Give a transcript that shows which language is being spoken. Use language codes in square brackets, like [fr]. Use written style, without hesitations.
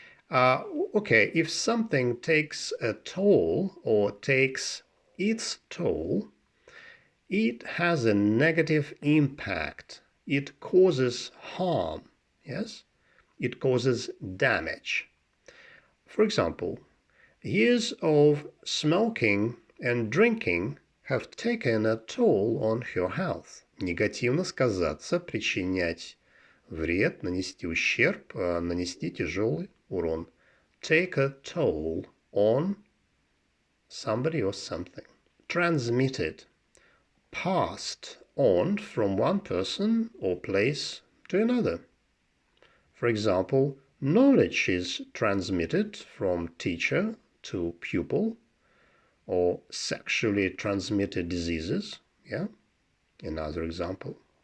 [en] Okay, if something takes a toll or takes its toll, it has a negative impact. It causes harm, yes? It causes damage. For example, years of smoking and drinking have taken a toll on your health. [ru] Негативно сказаться, причинять вред, нанести ущерб, нанести тяжелый урон. [en] Take a toll on somebody or something. Transmitted, passed on from one person or place to another. For example, knowledge is transmitted from teacher to pupil, or sexually transmitted diseases, yeah? Another example.